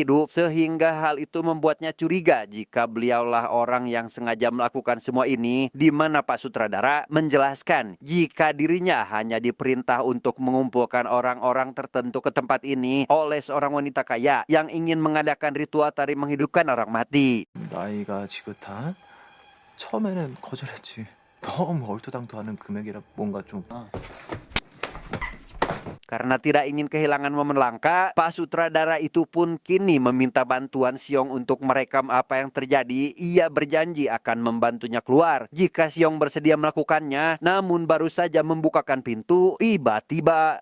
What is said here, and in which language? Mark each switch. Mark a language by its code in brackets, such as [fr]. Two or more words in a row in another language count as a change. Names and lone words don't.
[id] hidup, sehingga hal itu membuatnya curiga jika beliaulah orang yang sengaja melakukan semua ini, di mana Pak Sutradara menjelaskan jika dirinya hanya diperintah untuk mengumpulkan orang-orang tertentu ke tempat ini oleh seorang wanita kaya yang ingin mengadakan ritual tari menghidupkan orang mati. [ko] 나이가 지긋한? 처음에는 거절했지. 너무 얼토당토하는 금액이라 뭔가 좀... [id] Karena tidak ingin kehilangan momen langka, Pak Sutradara itu pun kini meminta bantuan Siong untuk merekam apa yang terjadi. Ia berjanji akan membantunya keluar jika Siong bersedia melakukannya. Namun baru saja membukakan pintu, tiba-tiba